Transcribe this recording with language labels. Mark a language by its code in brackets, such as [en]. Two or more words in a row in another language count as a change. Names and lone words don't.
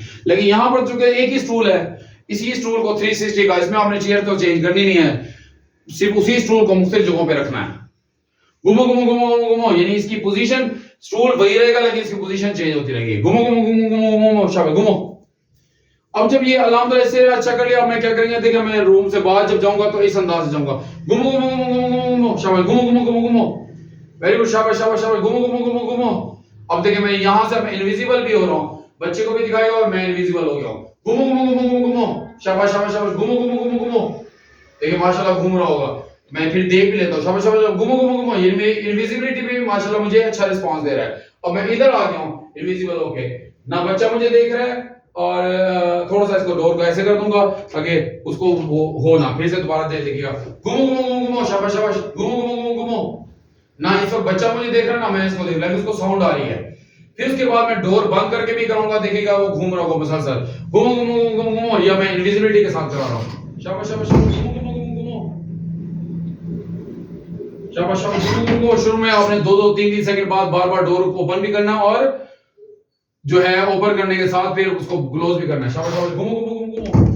[ur] لیکن یہاں پر چونکہ ایک ہی اسٹول ہے، اسی اسٹول کو 360 کا، اس میں آپ نے چیئر تو چینج کرنی نہیں ہے، صرف اسی اسٹول کو مختلف جگہوں پہ رکھنا ہے، گھومو گھومو گھومو گھومو گھومو घूमो घूमो घूमो। یعنی اس کی پوزیشن، اسٹول وہی رہے گا لیکن اس کی [en] position change [ur] ہوتی رہے گی، گھومو گھومو گھومو گھومو گھومو، شاباش، گھومو. اب جب یہ الحمدللہ سے اچھا کر لیا، میں کیا کریں گے، دیکھیے میں روم سے باہر جب جاؤں گا تو اس انداز سے جاؤں گا, گھومو گھومو گھومو گھومو گھومو، شاباش، گھومو گھومو گھومو گھومو, [en] very good, [ur] شاباش شاباش شاباش، گھومو گھومو گھومو گھومو. اب دیکھیے میں یہاں سے میں انویزیبل بھی ہو رہا ہوں، بچے کو بھی دکھائے گا اور میں انویزیبل ہو گیا ہوں, گھومو گھومو گھومو گھومو گھومو، شاباش شاباش شاباش، گھومو گھومو گھومو گھومو. دیکھیے ماشاءاللہ گھوم رہا ہوگا، میں پھر دیکھ بھی لیتا ہوں، شاباش شاباش، گھومو گھومو گھومو. یہ میری انویزیبلٹی پہ ماشاءاللہ مجھے اچھا ریسپانس دے رہا ہے. اب میں ادھر آ گیا ہوں انویزیبل ہو کے، نہ بچہ مجھے دیکھ رہا ہے، اور تھوڑا سا اس کو ڈور کو ایسے کر دوں گا تاکہ اس کو ہو نہ، پھر سے دوبارہ دے دیکھیے گا, گھومو گھومو گھومو گھومو، شاباش شاباش، گھومو گھومو گھومو گھومو. نہ اس وقت بچہ مجھے دیکھ رہا ہے نہ میں اس کو دیکھ رہا ہوں، اس کو ساؤنڈ آ رہی ہے. پھر اس کے بعد میں ڈور بند کر کے بھی کروں گا، دیکھیے گا وہ گھوم رہا ہوگا مسلسل، گھومو گھومو گھومو گھومو، یا میں انویزیبلٹی کے ساتھ کرا رہا ہوں، شاباش شاباش، گھومو گھومو گھومو گھومو، شاباش شاباش، گھومو گھومو. شروع میں آپ نے 2-2 3-3 سیکنڈ بعد بار بار [en] door open [ur] بھی کرنا اور جو ہے اوپن کرنے کے ساتھ پھر اس کو کلوز بھی کرنا ہے، شاباش شاباش، گھومو گھومو گھومو گھومو.